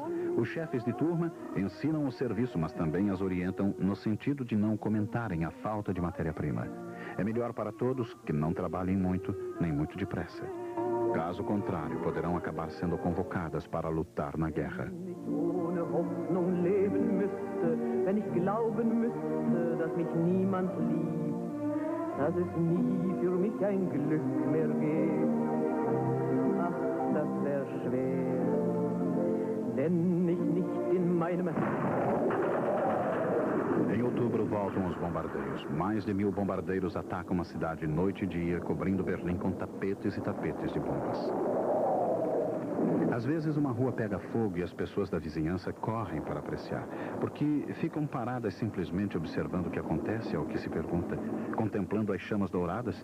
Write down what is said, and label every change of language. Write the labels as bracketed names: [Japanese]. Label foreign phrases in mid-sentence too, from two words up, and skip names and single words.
[Portuguese] Os chefes de turma ensinam o serviço, mas também as orientam no sentido de não comentarem a falta de matéria-prima. É melhor para todos que não trabalhem muito, nem muito depressa. Caso contrário, poderão acabar sendo convocadas para lutar na guerra. [German] Wenn ich glauben müsste, dass mich niemand liebt, dass es nie für mich ein Glück mehr gibt. Ach, das wäre [Portuguese] Em outubro voltam os bombardeios. Mais de 1000 bombardeiros atacam a cidade noite e dia, cobrindo Berlim com tapetes e tapetes de bombas. Às vezes uma rua pega fogo e as pessoas da vizinhança correm para apreciar, porque ficam paradas simplesmente observando o que acontece ou que se pergunta, contemplando as chamas douradas.